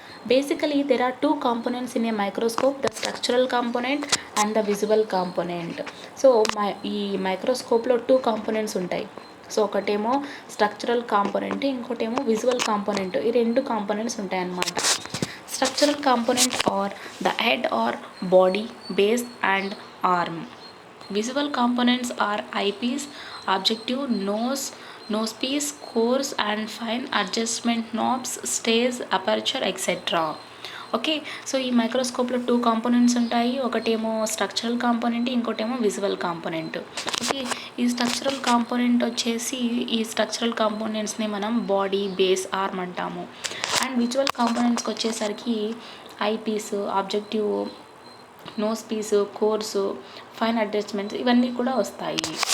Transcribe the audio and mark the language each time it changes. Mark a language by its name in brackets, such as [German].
[English] Basically there are 2 components in a microscope, the structural component and the visual component. [Telugu] So ఈ మైక్రోస్కోప్లో 2 components ఉంటాయి. So ఒకటేమో structural component, ఇంకోటేమో visual component. ఈ 2 components ఉంటాయన్నమాట. [English] Structural component are the head or body, base and arm. Visual components are eyepiece, objective, nosepiece, coarse and fine adjustment knobs, stage, aperture, etc. [Telugu] Okay. So ఈ మైక్రోస్కోప్లో 2 components ఉంటాయి. ఒకటేమో structural component, ఇంకోటేమో visual component. Okay. ఈ structural component వచ్చేసి ఈ structural కాంపోనెంట్స్ని మనం body, base, arm అంటాము. And visual కాంపోనెంట్స్కి వచ్చేసరికి I piece, objective, nose piece, course, fine adjustments ఇవన్నీ కూడా వస్తాయి.